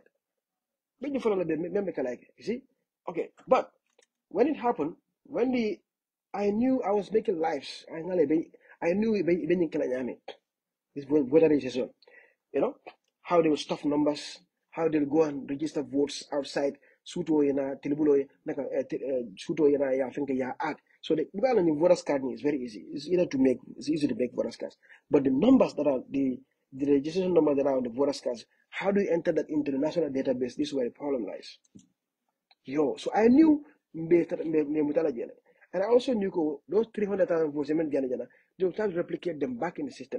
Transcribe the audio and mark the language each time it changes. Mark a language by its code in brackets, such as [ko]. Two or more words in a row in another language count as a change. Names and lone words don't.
[en] Big failure like you see? Okay, but when it happened, I knew I was making lives. I knew this voter registration. You know how they will stuff numbers, how they'll go and register votes outside. Suto yana tilibulo naka suto yana ya finka ya add. So the voters card is very easy. It's easy to make voters cards. But the numbers that are the registration numbers that are on the voters cards, how do you enter that into the national database? This is where the problem lies. So I knew and I also knew those 300,000 votes, they will try to replicate them back in the system.